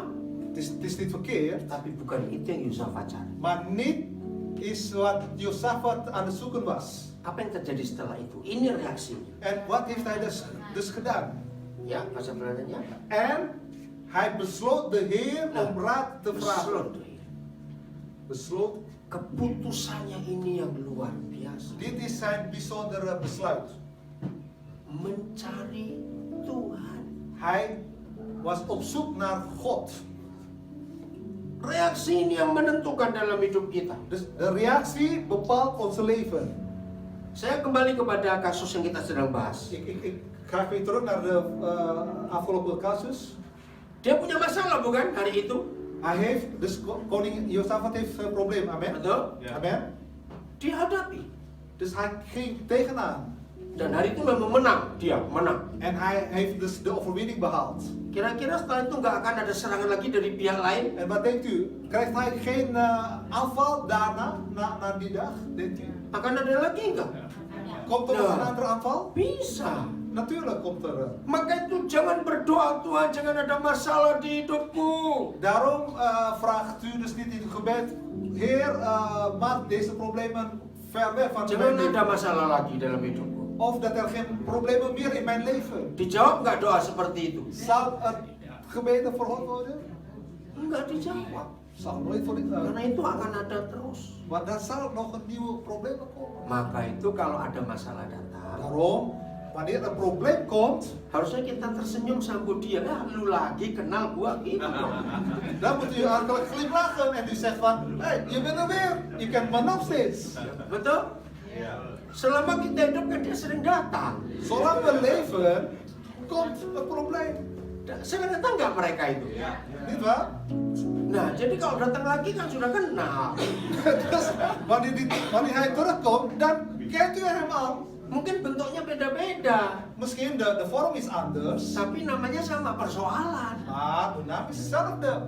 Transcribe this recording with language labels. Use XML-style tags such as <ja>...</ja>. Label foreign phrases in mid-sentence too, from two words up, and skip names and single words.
<nl>Het is niet verkeerd,</nl> <id>Tapi bukan itu yang Yosafat cari.</id> <nl>maar niet is wat Josafat aan het zoeken was.</nl> <id>Apa yang terjadi setelah itu? Ini reaksinya.</id> <nl>En wat heeft hij dus gedaan?</nl> <id>Ya, bahasa Belandanya.</id> <nl>En hij besloot de Heer om raad te vragen. Besloot.</nl> <id>Keputusannya ini yang luar biasa.</id> <nl>Dit is zijn bijzondere besluit.</nl> <id>Mencari Tuhan.</id> <nl>Hij was op zoek naar God.</nl> <id>Reaksi ini yang menentukan dalam hidup kita.</id> <nl>Dus de reactie bepaalt ons leven.</nl> <id>Saya kembali kepada kasus yang kita sedang bahas.</id> <nl>Ik ga weer terug naar de afgelopen casus.</nl> <id>Dia punya masalah bukan hari itu?</id> <nl>Hij heeft, dus koning Josafat heeft een probleem, amen?</nl> <id>Betul? Ya. Amen? Dihadapi.</id> <nl>Dus hij ging tegenaan.</nl> <id>Dan hari itu memang menang. Dia menang.</id> <nl>En hij heeft dus de overwinning behaald.</nl> <id>Kira-kira setelah itu nggak akan ada serangan lagi dari pihak lain?</id> <nl>En wat denkt u? Krijgt hij geen aanval daarna, na die dag? Denkt u?</nl> <id>Akan ada lagi nggak?</id> <nl>Komt er nog een andere aanval?</nl> <id>Bisa.</id> <nl>Natuurlijk komt er.</nl> <id>Maka itu jangan berdoa, Tuhan jangan ada masalah di hidupku.</id> <nl>Daarom vraagt u dus niet in het gebed, Heer, maak deze problemen ver weg van</nl> <id>Jangan</id> <nl>mijn</nl> <id>ada</id> <nl>leven.</nl> <id>masalah lagi dalam hidupku.</id> <nl>Of dat er geen problemen meer in mijn leven.</nl> <id>Dijawab nggak doa seperti itu?</id> <nl>Zal het gebed verhoord worden?</nl> <id>Enggak dijawab.</id> <nl>Zal nooit voor</nl> <id>Karena itu akan ada terus.</id> <nl>Want dan zal nog een nieuwe probleem komen.</nl> <id>Maka itu kalau ada masalah datang,</id> <nl>Daarom, wanneer een probleem komt,</nl> <id>harusnya kita tersenyum sambut dia. Ya, lu lagi kenal gua gitu dong.</id> <nl>dan moet u hartelijk glimlachen en u zegt van, hey, je bent er weer, je kent me nog steeds.</nl> <id>Betul? Selama kita hidup kan dia sering datang.</id> <nl>Zolang we leven, komt het probleem.</nl> <id>Sering datang nggak mereka itu?</id> <nl>Niet waar?</nl> <id>Nah, jadi kalau datang lagi kan sudah kenal.</id> <nl>Dus wanneer hij terugkomt, dan kent u hem al.</nl> <id>Mungkin bentuknya beda-beda,</id> <nl>Misschien de vorm is anders,</nl> <id>tapi namanya sama, persoalan.</id> <nl>maar de naam is hetzelfde.</nl>